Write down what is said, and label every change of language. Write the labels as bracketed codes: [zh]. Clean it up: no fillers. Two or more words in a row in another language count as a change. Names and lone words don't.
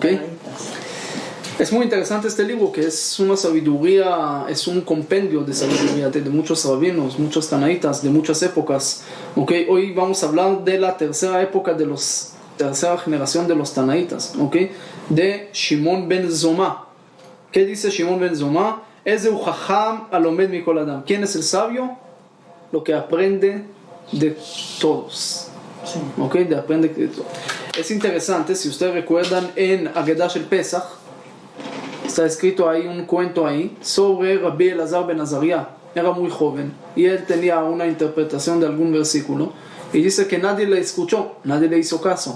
[es] Es muy interesante este libro, que es una sabiduría, es un compendio de sabiduría de muchos rabinos, muchos tanaítas de muchas épocas. Okay. Hoy vamos a hablar de la tercera generación de los tanaítas, okay. De Shimon ben Zoma. ¿Qué dice Shimon ben Zoma? [he] איזהו חכם הלומד מכל אדם. [es] ¿Quién es el sabio? Lo que aprende de todos. Sí. Okay, de aprende de todos. Es interesante, si ustedes recuerdan en Agedah el Pesach, está escrito ahí un cuento ahí sobre Rabbi Elazar ben Azariah. Era muy joven y él tenía una interpretación de algún versículo y dice que nadie le escuchó, nadie le hizo caso.